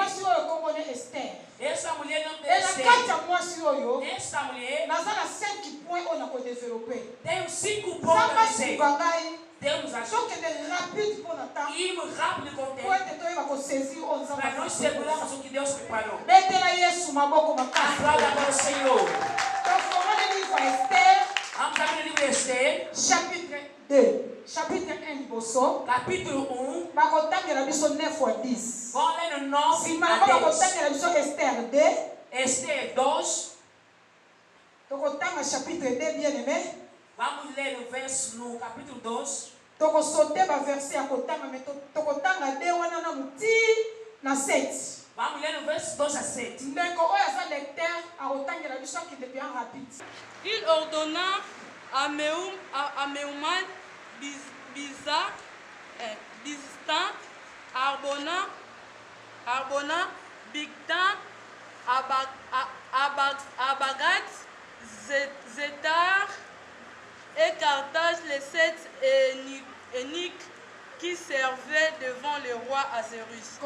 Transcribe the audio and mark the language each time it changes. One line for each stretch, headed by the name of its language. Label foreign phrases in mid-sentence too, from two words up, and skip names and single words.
Portuguese: Essa mulher não tem Esther. Essa mulher tem 5 pontos a dizer. Deus ajuda. Irmos rápido com o tempo. Para nós segurarmos o que Deus preparou. Aplauda para o Senhor. Vamos abrir o livro de Esther.
French: Chapitre 2. Chapitre 1 liboso.
Portuguese: Capítulo 1.
Lingala: Bakotangela biso 9 à 10.
Portuguese: Vamos ler no 9
Lingala: Sima
Portuguese: a 10.
Lingala: bakotangela biso Esther 2. Esther 2. Tokotanga chapitre 2 bien-aimé.
Portuguese: Vamos ler o verso no capítulo 2.
Lingala: Toko sauter ba verset ya kotanga mais tokotanga 2 wana na muti na 7.
Portuguese: Vamos ler no verso 2 a 7.
Lingala: Ndeko oyo aza lecteur akotangela biso akende
French: bien rapide. Il ordonna Améouman, Bizarre, Bistan, Arbona, Bigtan, Abagat, Zétar et Carthage, les 7 eunuques qui servaient devant le roi Assyrus.